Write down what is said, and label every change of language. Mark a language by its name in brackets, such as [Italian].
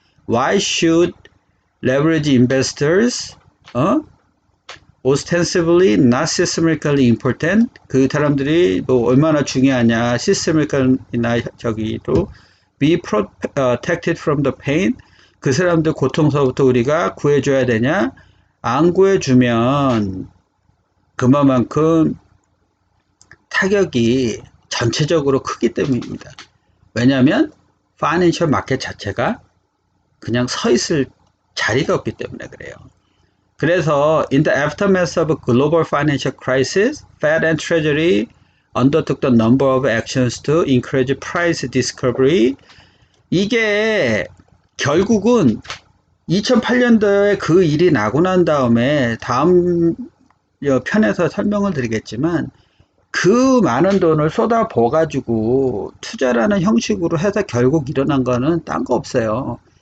[English] Why should leverage investors ostensibly not systemically important, [Korean] 그 사람들이 뭐 얼마나 중요하냐, systemical이나 저기도 [English] be protected from the pain, [Korean] 그 사람들 고통서부터 우리가 구해줘야 되냐, 안 구해주면 그만큼 타격이 전체적으로 크기 때문입니다. 왜냐하면 파이낸셜 마켓 자체가 그냥 서 있을 자리가 없기 때문에 그래요. 그래서 [English] in the aftermath of a global financial crisis, Fed and Treasury undertook the number of actions to encourage price discovery. [Korean] 이게 결국은 2008년도에 그 일이 나고 난 다음에 다음 편에서 설명을 드리겠지만 그 많은 돈을 쏟아부어 가지고 투자라는 형식으로 해서 결국 일어난 거는 딴 거 없어요.